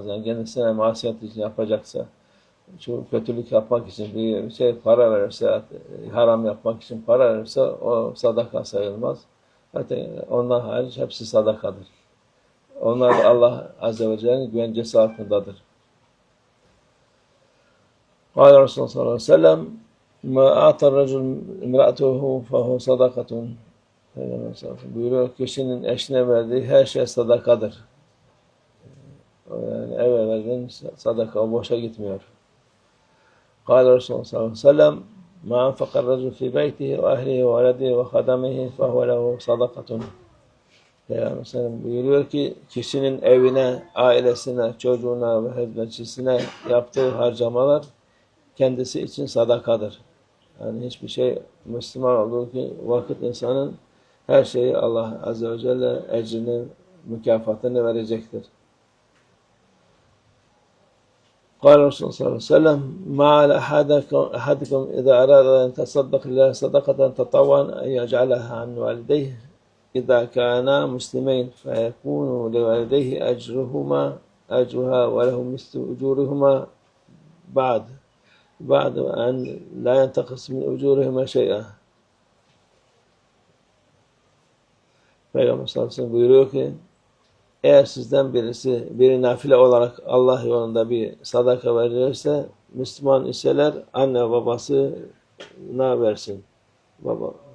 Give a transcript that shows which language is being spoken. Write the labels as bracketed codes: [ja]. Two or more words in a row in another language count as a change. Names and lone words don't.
[tr] Yani kendisine masiyet için yapacaksa şu kötülük yapmak için bir şey para verirse haram yapmak için para verirse o sadaka sayılmaz. Zaten ondan hariç hepsi sadakadır. Onlar Allah [ar] عز وجل'nin [tr] güvencesi altındadır. [ar] قال رسول الله صلى الله عليه وسلم مَا اَعْتَ الرَّجُلُ اِمْرَأَتُهُ فَهُ صَدَقَةٌ. [tr] Peygamber [ar] صلى الله عليه وسلم [tr] buyuruyor, kişinin eşine verdiği her şey sadakadır. Yani eve verdiğin sadaka, o boşa gitmiyor. [ar] قال رسول الله صلى الله عليه وسلم مَا اَنْفَقَ الرَّجُلُ فِي بَيْتِهِ وَأَهْلِهِ وَوَلَدِهِ وَخَدَمِهِ فَهُوَ لَهُ صَدَقَةٌ. [tr] Peygamber [ar] صلى الله عليه وسلم [tr] buyuruyor ki kişinin evine, ailesine, çocuğuna ve hizmetçisine yaptığı harcamalar kendisi için sadakadır. Yani hiçbir şey Müslüman olduğu ki vakit insanın her şeyi Allah [ar] عز وجل [tr] ecrini, mükafatını verecektir. [ar] قال رسول الله صلى الله عليه وسلم مَعَلَ أَحَدِكُمْ اِذَا أَرَادَ أَنْ تَصَدَّقَ لِلّٰهِ صَدَقَةً تَطَوَّعًا اَنْ يَجْعَلَهَا عَنْ وَالِدَيْهِ إذا كانا مسلمين فيكون لوالديه أجرها ولهم مثل أجورهما بعد أن لا ينتقص من أجورهما شيئا. [tr] Peygamber [ar] صلى الله عليه وسلم [tr] buyuruyor ki, eğer sizden biri nafile olarak Allah yolunda bir sadaka verirse, Müslüman iseler anne babasına versin. Baba.